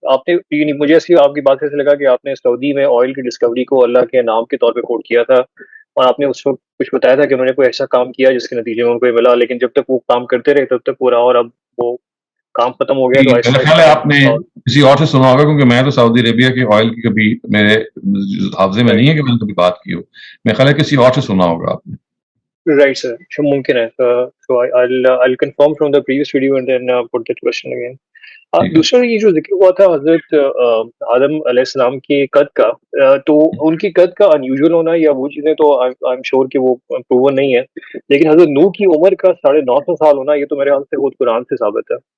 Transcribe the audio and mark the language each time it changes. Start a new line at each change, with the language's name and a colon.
Urdu: آپ نے مجھے ایسی آپ کی بات سے لگا کہ آپ نے سعودی میں آئل کی ڈسکوری کو اللہ کے نام کے طور پہ کوٹ کیا تھا، اور آپ نے اس وقت کچھ بتایا تھا کہ انہوں نے کوئی ایسا کام کیا جس کے نتیجے میں ان کو یہ ملا، لیکن جب تک وہ کام کرتے رہے تب تک پورا، اور اب وہ کام ختم ہو گیا. تو میرا خیال ہے آپ نے کسی اور سے سنا ہوگا، کیونکہ میں تو سعودی عربیہ کے آئل کی کبھی میرے حافظے میں نہیں ہے کہ میں نے کبھی بات کی ہو. میرا خیال ہے کسی اور سے سنا ہوگا آپ نے.
English: Right, sir.
Urdu: ممکن ہے.
English: So I'll confirm from the previous video and then put that question again.
Urdu: دوسرا یہ جو ذکر ہوا تھا حضرت آدم علیہ السلام کے قد کا، تو ان کی قد کا انیوژل ہونا یا وہ چیزیں تو
English: I'm sure
Urdu: کہ وہ پروون نہیں ہے، لیکن حضرت نوح کی عمر کا 950 سال ہونا یہ تو میرے خیال سے خود قرآن سے ثابت ہے.